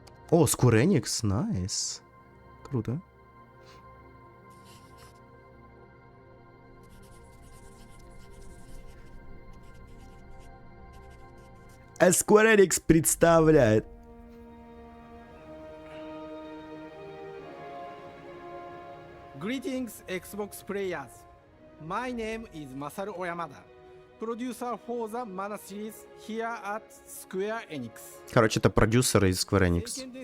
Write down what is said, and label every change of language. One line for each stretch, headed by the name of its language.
Russian: О, Square Enix, найс. Круто. А Square Enix представляет.
English: Greetings, Xbox players. My name is Masaru Oyamada, producer for the Mana series here at Square Enix.
Russian: Короче, это продюсеры из Square Enix.